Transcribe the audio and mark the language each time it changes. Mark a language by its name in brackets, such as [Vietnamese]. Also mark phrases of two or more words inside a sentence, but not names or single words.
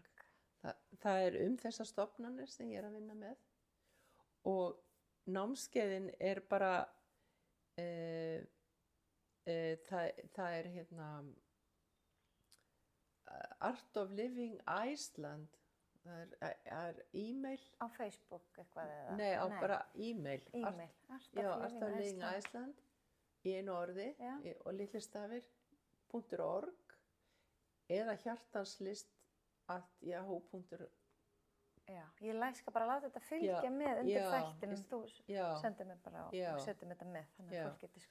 [Icelandic] Það er þessar stofnanir sem ég er að vinna með og námskeiðin er bara það er Art of Living Iceland, það er e-mail Á Facebook eitthvað eða? Nei, bara e-mail. E-mail. Art of Living Iceland í einu orði og litlir stafir .org eða hjartanslist@yahoo.org. Já, ég skal bara láta þetta fylgja með undir þættinum, þú sendir mér bara og setur mér þetta með, þannig að fólk getur